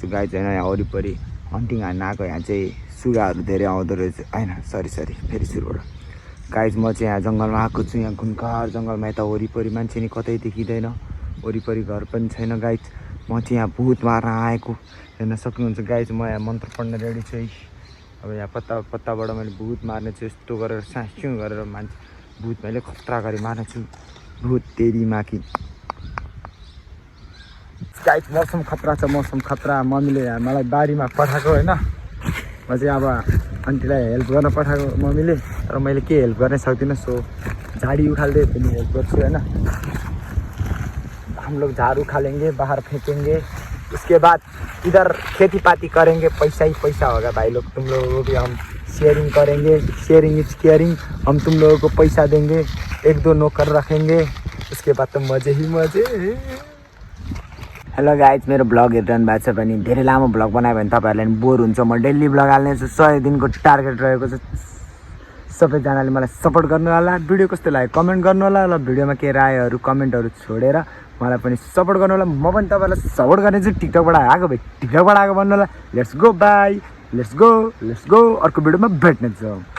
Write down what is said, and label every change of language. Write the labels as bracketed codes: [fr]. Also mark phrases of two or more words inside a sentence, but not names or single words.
[ne] गाई चाहिँ यहाँ वरिपरि हन्टिङ हान्न आएको यहाँ चाहिँ सुगाहरू धेरै आउँदो रहेछ होइन सरी फेरि सुरुबाट गाइज म चाहिँ यहाँ जङ्गलमा आएको छु यहाँ घुनकार जङ्गलमा यता वरिपरि मान्छे नि कतै देखिँदैन वरिपरि घर पनि छैन गाइज म चाहिँ यहाँ भूत मार्न आएको हेर्न सक्नुहुन्छ गाइज म यहाँ मन्त्र पढ्न रेडी छु है अब यहाँ पत्ताबाट मैले भूत मार्ने छु यस्तो गरेर साँच्चो गरेर मान्छे भूत मैले खतरा गरी मार्ने छु भूत [hi] तेरी माकी [ne] गाइज मौसम खतरा छ मौसम खतरा मम्मीले मलाई बारीमा पठाएको होइन म चाहिँ अब आन्टीलाई हेल्प गर्न पठाएको मम्मीले तर मैले के हेल्प गर्न सक्दिनँ सो झाडी उखाल्दै पनि हेल्प गर्छु होइन [hi] हम लोग झाड़ू उखालेंगे बाहर फेंकेंगे उसके बाद इधर खेती पाती करेंगे पैसा ही पैसा होगा भाई लोग तुम लोगों को भी हम शेयरिंग करेंगे [en] sharing is caring [hi] हम तुम लोगों को पैसा देंगे 1-2 नौकर रखेंगे उसके बाद तो मजे ही मजे [ne] हेलो गाइज मेरो ब्लग हेरिरहनु भएको छ भने धेरै लामो ब्लग बनायो भने तपाईँहरूलाई पनि बोर हुन्छ म डेली ब्लग हाल्ने छु 100 दिनको टार्गेट रहेको छ सबैजनाले मलाई सपोर्ट गर्नु होला भिडियो कस्तो लाग्यो कमेन्ट गर्नु होला ल भिडियोमा के रायहरू कमेन्टहरू छोडेर मलाई पनि सपोर्ट गर्नु होला म पनि तपाईँलाई सपोर्ट गर्ने छु टिकटकबाट आएको भाइ टिकटकबाट आएको भन्नु होला [en] let's go [ne] अर्को भिडियोमा भेट्ने छौँ।